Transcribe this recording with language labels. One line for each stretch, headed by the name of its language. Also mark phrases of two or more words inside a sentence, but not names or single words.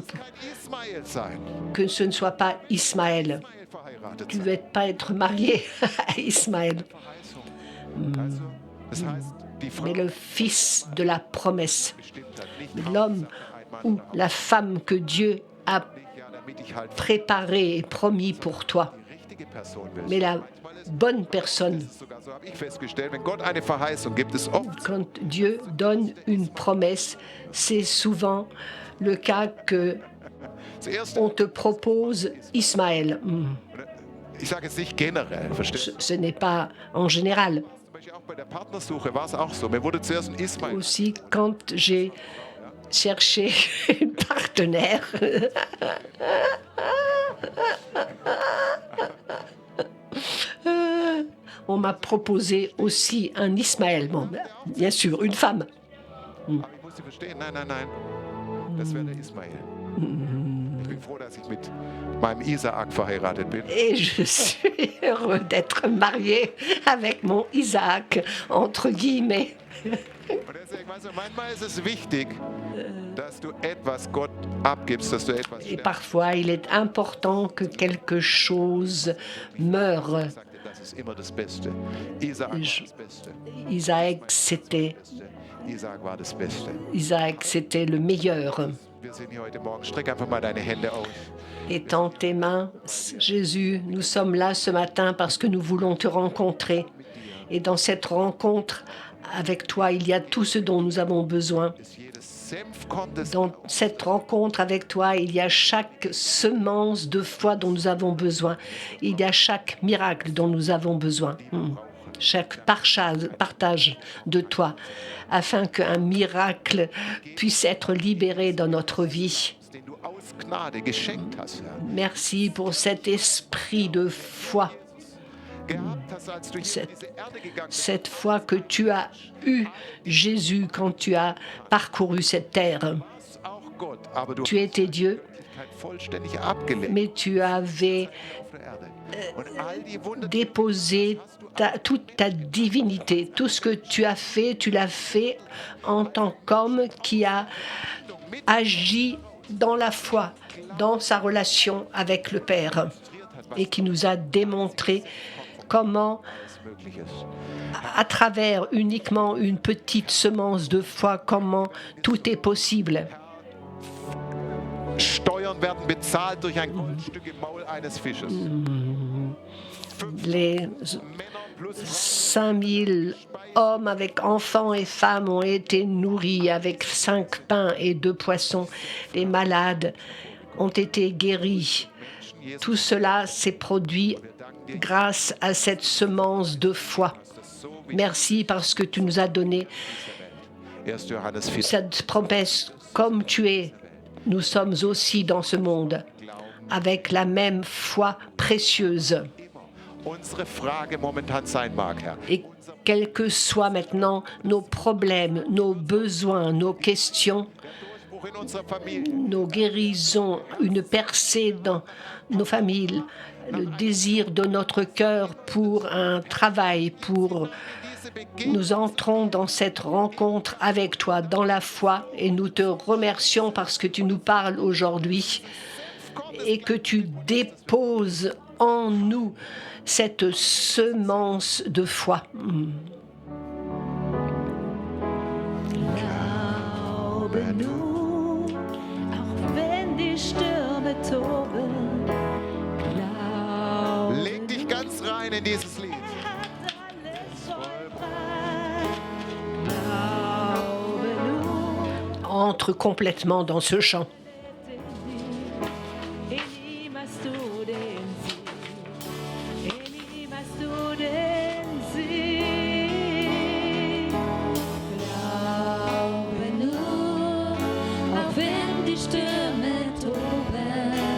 German: Ismael sein.
French: que ce ne soit pas Ismaël.
German: Verheiratet
French: Tu ne
German: sein.
French: veux pas être marié à Ismaël,
German: Also, das heißt, die Frau
French: mais le fils de la promesse,
German: bestimmt hat nicht
French: l'homme ou la femme que Dieu a
German: ja, damit ich halt
French: préparé et promis pour toi.
German: die richtige richtige Person bist.
French: mais la
German: Manchmal ist
French: bonne personne.
German: es sogar so, habe ich festgestellt, wenn Gott eine Verheißung gibt, ist oft
French: Quand Dieu donne une promesse, c'est souvent le cas que
German: zuerst,
French: on te propose Ismaël.
German: ich sage jetzt nicht generell, verstehst du?
French: Ce n'est pas en général.
German: Zum Beispiel auch bei der Partnersuche war es auch so. Mir wurde zuerst ein Ismail.
French: Aussi, quand j'ai cherché une partenaire, on m'a proposé aussi un Ismaël. Bon, bien sûr, une femme.
German: Aber ich musste verstehen, nein, nein, nein, das wäre der Ismail. Ich bin froh, dass ich mit meinem Isaak verheiratet bin.
French: Et je suis heureux d'être mariée avec mon Isaac, entre guillemets.
German: Und deswegen, weißt du, manchmal ist es wichtig, dass du etwas Gott abgibst, dass du etwas
French: Et
German: stellst.
French: parfois, il est important que quelque chose meure.
German: Ich sagte, das ist immer das Beste. Isaak war das Beste. Isaak war das Beste.
French: Isaac, c'était le meilleur.
German: Wir sind hier heute Morgen. Streck einfach mal deine Hände aus.
French: Étends tes mains, Jésus, nous sommes là ce matin parce que nous voulons te rencontrer. Et dans cette rencontre avec toi, il y a tout ce dont nous avons besoin.
German: Ist jedes Senfkorn des
French: Dans cette rencontre avec toi, il y a chaque semence de foi dont nous avons besoin. Il y a chaque miracle dont nous avons besoin. Chaque partage de toi, afin qu'un miracle puisse être libéré dans notre vie.
German: den du aus Gnade geschenkt hast, Herr.
French: Merci pour cet esprit de foi,
German: Gehabt hast, als du hier in diese Erde gegangen bist.
French: cette foi que tu as eue, Jésus, quand tu as parcouru cette terre.
German: Du warst auch Gott, aber du
French: Tu étais Dieu,
German: hast vollständig abgelehnt
French: mais tu avais
German: auf der Erde. Und all die Wunder,
French: déposé toute ta divinité. Tout ce que tu as fait, tu l'as fait en tant qu'homme qui a agi dans la foi, dans sa relation avec le Père, et qui nous a démontré comment,
German: was möglich ist.
French: à travers uniquement une petite semence de foi, comment tout est possible.
German: Steuern werden bezahlt durch ein Goldstück im Maul eines Fisches.
French: Les
German: Männer plus
French: 5000 hommes avec enfants et femmes ont été nourris avec 5 pains et 2 poissons. Les malades ont été guéris. Tout cela s'est produit grâce à cette semence de foi. Merci parce que tu nous as donné
German: 1. Johannes 4.
French: cette promesse. Comme tu es, nous sommes aussi dans ce monde avec la même foi précieuse.
German: Unsere Frage momentan sein mag, Herr.
French: Et quels que soient maintenant nos problèmes, nos besoins, nos questions,
German: Durchbruch in unserer Familie.
French: nos guérisons, une percée dans nos familles, le désir de notre cœur pour un travail, pour
German: Diese Begegnung
French: nous entrons dans cette rencontre avec toi, dans la foi, et nous te remercions parce que tu nous parles aujourd'hui et que tu déposes en nous cette semence de foi.
German: Glaube nur, auch wenn die Stürme toben. Glaube leg dich ganz rein in dieses Lied. hat alles vollbracht. Glaube nur,
French: Entre complètement dans ce chant.
German: in ihm hast du den Sieg. In ihm hast du den Sieg. Glaube nur, auch wenn die Stürme toben.